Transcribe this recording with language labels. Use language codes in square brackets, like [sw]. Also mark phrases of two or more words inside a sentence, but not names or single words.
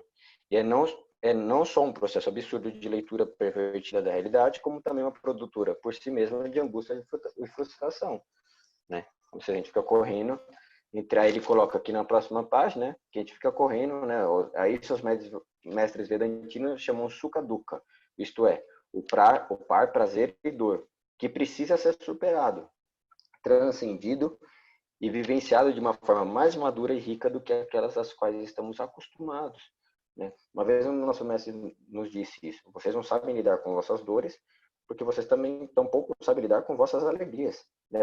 [pt] E é não só um processo absurdo de leitura pervertida da realidade, como também uma produtora por si mesma de angústia e frustração, né? Ou seja, a gente fica correndo, aí ele coloca aqui na próxima página, né, que a gente fica correndo, né? Aí seus mestres vedantinos chamam [sa] सुख दुःख, [pt] isto é, o par, prazer e dor, que precisa ser superado, transcendido e vivenciado de uma forma mais madura e rica do que aquelas às quais estamos acostumados, né? Uma vez o nosso mestre nos disse isso: vocês não sabem lidar com vossas dores, porque vocês também tampouco sabem lidar com vossas alegrias, né?